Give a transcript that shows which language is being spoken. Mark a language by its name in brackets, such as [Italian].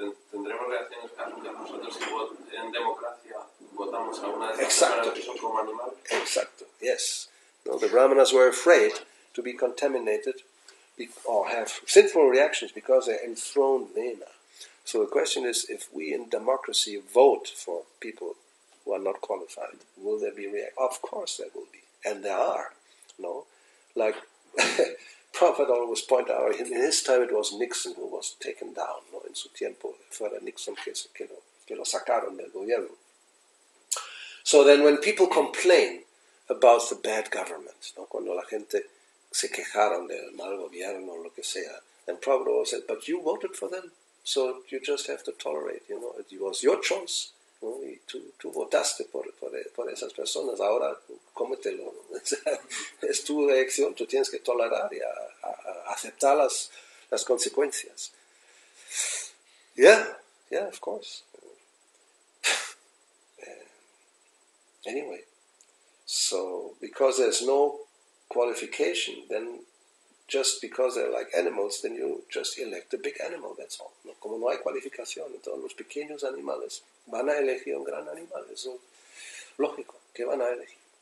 [Spanish] ¿Tendremos reacciones kármicas nosotros si en democracia votamos a una de estas personas que son como animales? Exacto, yes. [English] No, the Brahmanas were afraid to be contaminated or have sinful reactions because they enthroned Vena. So the question is, if we in democracy vote for people who are not qualified, will there be reaction? Of course there will be, and there are. No, like Prophet always pointed out, in his time it was Nixon who was taken down. [Spanish] No, en su tiempo fuera Nixon que lo sacaron del gobierno. [English] So then, when people complain about the bad government, no, [Spanish] cuando la gente se quejaron del mal gobierno o lo que sea, [English] and Prophet always said, "But you voted for them." So you just have to tolerate, you know. It was your choice. [Spanish] ¿No? Y tú votaste por esas personas. Ahora, cómetelo. ¿No? Es tu elección. Tú tienes que tolerar y aceptar las consecuencias. [English] Yeah, of course. Anyway, so because there's no qualification, then just because they're like animals, then you just elect a big animal, that's all. [Spanish] ¿No? Como no hay cualificación, entonces los pequeños animales van a elegir un gran animal. Eso es lógico, que van a elegir.